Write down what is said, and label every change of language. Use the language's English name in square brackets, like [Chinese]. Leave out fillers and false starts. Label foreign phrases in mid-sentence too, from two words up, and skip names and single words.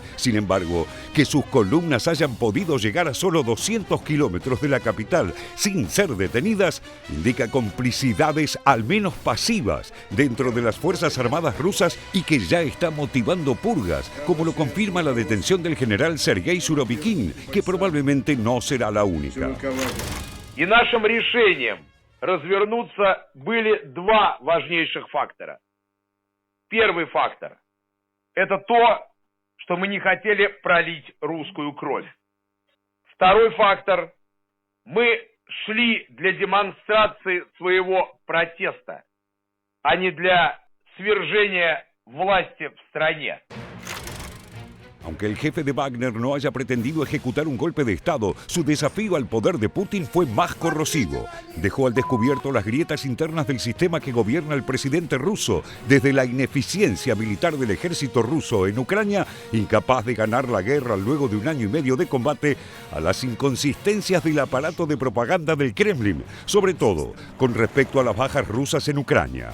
[Spanish] Sin embargo, que sus columnas hayan podido llegar a solo 200 kilómetros de la capital sin ser detenidas, indica complicidades al menos pasivas dentro de las Fuerzas Armadas rusas y que ya está motivando purgas, como lo confirma la detención del general Sergei Surovikin, que probablemente no será la única. [Russian] И нашим решением развернуться были 2 важнейших фактора. Первый фактор – это то, что мы не хотели пролить русскую кровь. Второй фактор – мы шли для демонстрации своего протеста, а не для свержения власти в стране. [Spanish] Aunque el jefe de Wagner no haya pretendido ejecutar un golpe de Estado, su desafío al poder de Putin fue más corrosivo. Dejó al descubierto las grietas internas del sistema que gobierna el presidente ruso, desde la ineficiencia militar del ejército ruso en Ucrania, incapaz de ganar la guerra luego de 1 año y medio de combate, a las inconsistencias del aparato de propaganda del Kremlin, sobre todo con respecto a las bajas rusas en Ucrania.